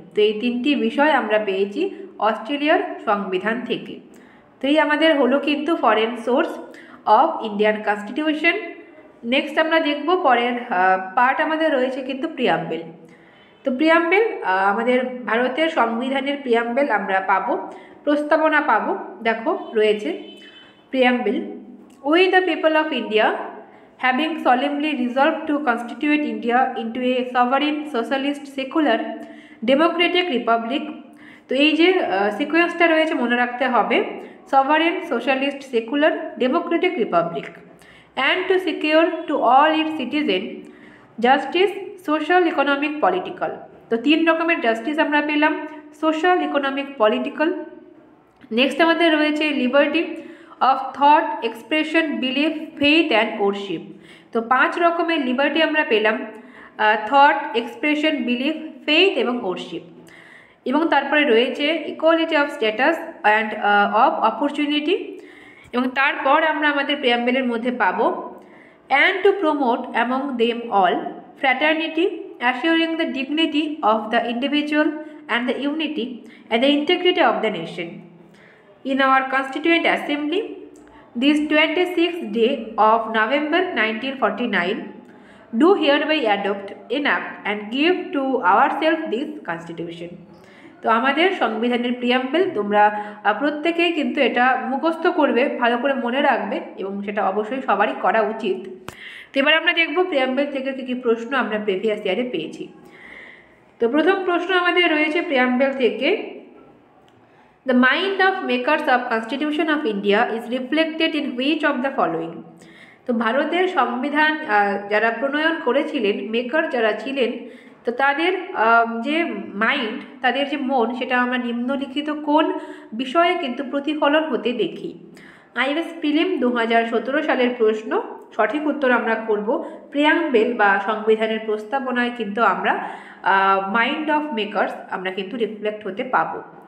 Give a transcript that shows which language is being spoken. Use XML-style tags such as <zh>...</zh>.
<bn>তো এই তিনটি বিষয় আমরা পেয়েছি অস্ট্রেলিয়ার সংবিধান থেকে। তো এই আমাদের হলো কিন্তু</bn> <en>Foreign source of Indian constitution.</en> <bn>Next আমরা দেখব পরের পার্ট আমাদের রয়েছে কিন্তু প্রিয়াম্বেল। তো প্রিয়াম্বেল আমাদের ভারতের সংবিধানের প্রিয়াম্বেল আমরা পাবো, প্রস্তাবনা পাবো। দেখো রয়েছে</bn> <en>Preamble, we the people of India having solemnly resolved to constitute India into a sovereign, socialist, secular, democratic republic।</en> <bn>তো এই যে সিকোয়েন্সটা রয়েছে মনে রাখতে হবে,</bn> <en>sovereign, socialist, secular, democratic republic, and to secure to all its citizens justice, social, economic, political.</en> <bn>তো 3 রকমের justice আমরা পেলাম, সোশ্যাল, ইকোনমিক, পলিটিক্যাল।</bn> <en>next</en> <bn>আমাদের রয়েছে</bn> <en>Liberty of thought, expression, belief, faith and worship.</en> <bn>তো 5 রকমের লিবার্টি আমরা পেলাম, থট, এক্সপ্রেশন, বিলিফ, ফেইথ এবং ওরশিপ। এবং তারপরে রয়েছে</bn> <en>Equality of status and of opportunity.</en> <bn>এবং তারপর আমরা আমাদের প্রিয়াম্বেলের মধ্যে পাবো</bn> <en>And to promote among them all fraternity, assuring the dignity of the individual and the unity and the integrity of the nation. In our Constituent Assembly, this 26th day of November 1949, do hereby adopt, enact and give to ourselves this Constitution.</en> <bn>তো আমাদের সংবিধানের preamble তোমরা প্রত্যেকেই কিন্তু এটা মুখস্থ করবে, ভালো করে মনে রাখবে এবং সেটা অবশ্যই সবারই করা উচিত। তো এবার আমরা দেখব প্রিয়াম্বেল থেকে কী কী প্রশ্ন আমরা প্রিভিয়াস ইয়ারে পেয়েছি। তো প্রথম প্রশ্ন আমাদের রয়েছে প্রিয়াম্বেল থেকে,</bn> <en>The mind of makers of Constitution of India is reflected in which of the following?</en> <bn>তো ভারতের সংবিধান যারা প্রণয়ন করেছিলেন, মেকার যারা ছিলেন, তো তাদের যে মাইন্ড, তাদের যে মন, সেটা আমরা নিম্নলিখিত কোন বিষয়ে কিন্তু প্রতিফলন হতে দেখি? আইএস প্রিলিম 2017 সালের প্রশ্ন। সঠিক উত্তর আমরা করব প্রিয়াম্বেল বা সংবিধানের প্রস্তাবনায় কিন্তু আমরা</bn> <en>mind of makers</en> <bn>আমরা কিন্তু রিফ্লেক্ট হতে পাবো।</bn>